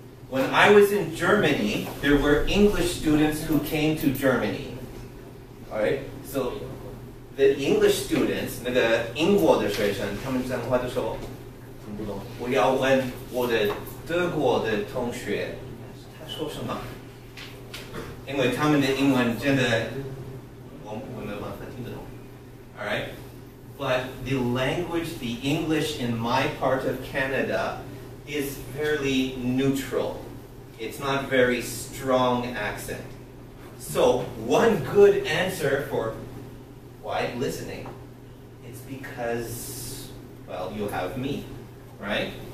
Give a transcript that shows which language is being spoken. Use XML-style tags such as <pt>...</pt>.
<en>When I was in Germany, there were English students who came to Germany. Alright? So, the English students,</en> <zh>那个英国的学生，他们讲话的时候听不懂。我要问我的德国的同学，他说什么？因为他们的英文真的，我没有办法听得懂。</zh> <en>Alright? But the language, the English in my part of Canada is fairly neutral. It's not very strong accent. So one good answer for why listening is because, well, you have me, right?</en>